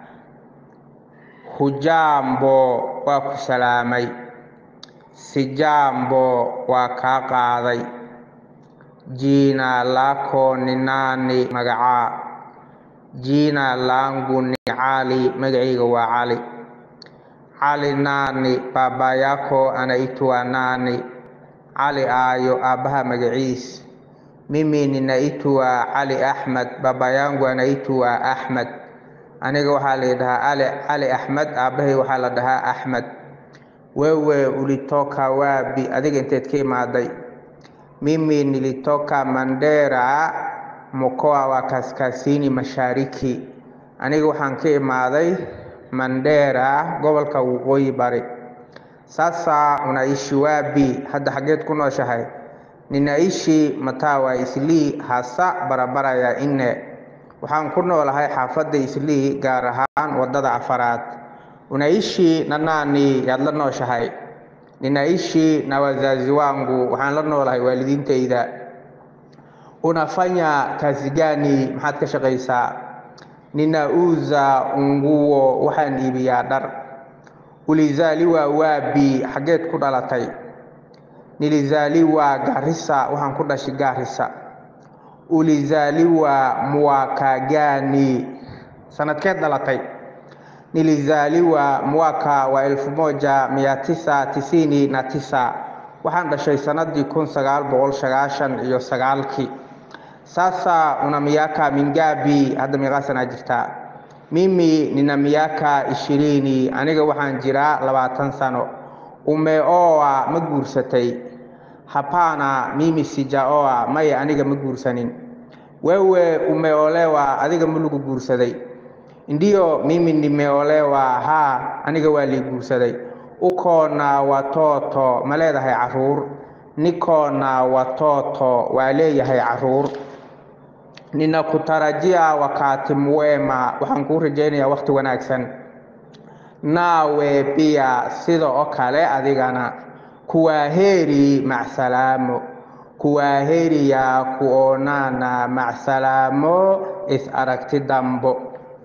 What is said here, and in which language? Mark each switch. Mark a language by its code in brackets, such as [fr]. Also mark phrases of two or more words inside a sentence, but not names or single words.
[sw] Hujambo wa kusalamay, sijambo wa kaqaaday. Jina lako ni nani? Magaca. Jina langu ni Ali, [so] magacayga waa Ali. [sw] Ali nani? Baba yako anaitwa nani? [so] Ali ayo, abaha magaciis. [sw] Mimi ninaitwa Ali Ahmed, baba yangu anaitwa Ahmed. [so] Aniga waxaa la dhahaa Ali Ahmed, abahay waxaa la dhahaa Ahmed. [sw] Wewe ulitoka wapi? [so] Adiga inteed ka imaaday? [sw] Mimi nilitoka Mandera, mkoa wa Kaskazini Mashariki. [so] Aniga waxaan ka imaaday Mandera, gobolka Waqooyi Bari. [sw] Sasa unaishi wapi? [so] Hadda xageed ku nooshahay? [sw] Ninaishi Matawa Islii, hasa barabara ya Inne. [so] Waxaan ku noolahay xaafadda Islii, gaar ahaan wadada Afaraad. Unaishi na nani? Yaad la nooshahay? [sw] Ninaishi na wazazi wangu, [so] waxaan la noolahay waalidiintayda. [sw] Unafanya kazi gani? [so] Maxaad ka shaqaysaa? [sw] Ninauza nguo, [so] waxaan iibiyaa dhar. [sw] Ulizaliwa wapi? [so] Xageed ku dhalatay? Nilizaliwa Garissa, waxaan ku dhashay Garissa. [sw] Ulizaliwa mwaka gani? [so] Sanadkeed dhalatay? [sw] Nilizaliwa mwaka wa 1999, [so] waxaan dhashay sanadii 1999. [sw] Sasa una miaka mingapi? [so] Hadda meeqa sana jirtaa? [sw] Mimi nina miaka 20, [so] aniga waxaan jiraa 20 sano. Umeoa, ma guursatay? [sw] Hapana, mimi sijaoa, [so] maya aniga ma guursanin. [sw] Wewe umeolewa, [so] adiga ma lagu guursaday? [sw] Ndiyo, mimi nimeolewa, [so] haa, aniga waa la guursaday. [sw] Uko na watoto, [so] ma leedahay caruur? [sw] Niko na watoto, [so] waa leeyahay caruur. [sw] Ninakutarajia wakati mwema, [so] waxaan kuu rajaynayaa waqti wanaagsan. [sw] Nawe pia [so] sidoo kale adigana. [sw] Kuwaheri, macsalamo. Kuwaheri ya kuonana, [so] macsalamo, is aragti dambo.